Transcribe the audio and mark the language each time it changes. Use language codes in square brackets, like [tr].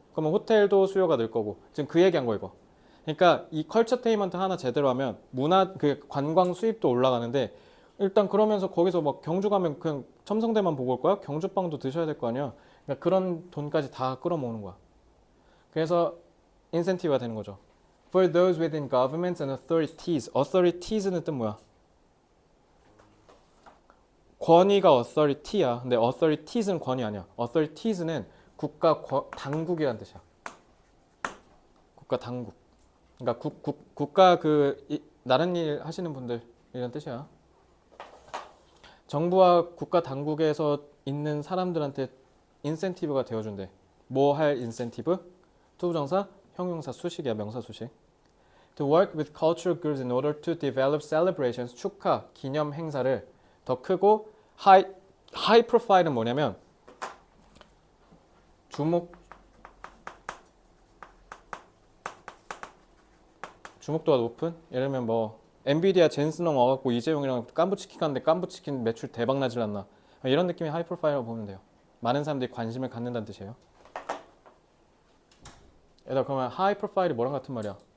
[ko] 그러면 호텔도 수요가 늘 거고 지금 그 얘기한 거 이거. 그러니까 이 컬처테인먼트 하나 제대로 하면 문화 그 관광 수입도 올라가는데 일단 그러면서 거기서 막 경주 가면 그냥 첨성대만 보고 올 거야? 경주빵도 드셔야 될 거 아니야? 그러니까 그런 돈까지 다 끌어모으는 거야. 그래서 인센티브가 되는 거죠. [en] For those within governments and authorities. [ko] authorities는 뜻 뭐야? 권위가 authority야. 근데 authorities는 권위 아니야. authorities는 국가 당국이란 뜻이야. 국가 당국. 그러니까 국가 나른 일 하시는 분들 이런 뜻이야. 정부와 국가 당국에서 있는 사람들한테 인센티브가 되어준대. 뭐 할 인센티브? 투부정사, 형용사 수식이야. 명사 수식. [en] To work with cultural groups in order to develop celebrations, [ko] 축하, 기념 행사를 더 크고 [en] high profile은 [ko] 뭐냐면 주목도가 높은? 예를 들면 뭐 엔비디아 젠슨홍 와갖고 이재용이랑 깐부치킨 갔는데 깐부치킨 매출 대박 나질 않나 이런 느낌의 하이 프로파일이라고 보면 돼요. 많은 사람들이 관심을 갖는다는 뜻이에요. 얘들아 그러면 하이 프로파일이 뭐랑 같은 말이야?